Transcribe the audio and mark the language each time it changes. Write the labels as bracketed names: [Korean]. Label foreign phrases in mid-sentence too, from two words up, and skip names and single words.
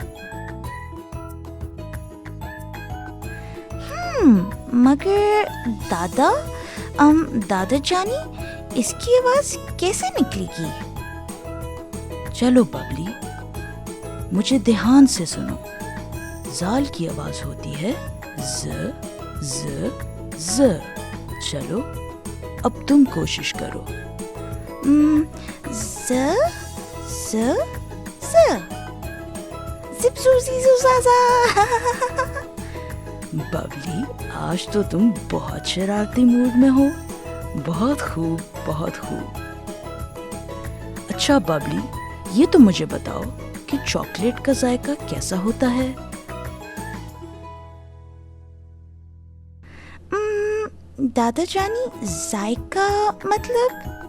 [Urdu] مگر دادا دادا جانی اس کی آواز کیسے نکلے گی؟ چلو ببلی، مجھے دھیان سے سنو. زال کی آواز ہوتی ہے ز ز ز. چلو اب تم کوشش کرو. ز ز ز زپ زو زیزو زازا. ببلی، آج تو تم بہت شرارتی موڈ میں ہو. بہت خوب، بہت خوب. اچھا ببلی، یہ تو مجھے بتاؤ کہ چاکلیٹ کا ذائقہ کیسا ہوتا ہے؟ دادا جانی ذائقہ مطلب؟